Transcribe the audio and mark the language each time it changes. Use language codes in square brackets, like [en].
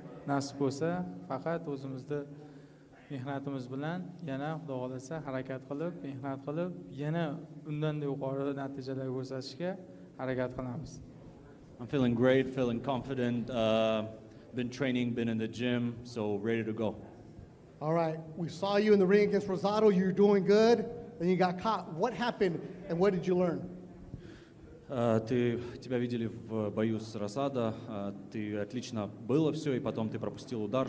[uz] Nasib bo'lsa, faqat o'zimizni mehnatimiz bilan yana Xudo xolasa harakat qilib, mehnat qilib, yana undan da yuqori natijalar ko'rsatishga harakat qilamiz. [en] I'm feeling great, feeling confident. Been training, been in the gym, so ready to go. All right, we saw you in the ring against Rosado. You're doing good, then you got caught. What happened, and what did you learn? [ru] Тебя видели в бою с Росадо, ты отлично было все, и потом ты пропустил удар.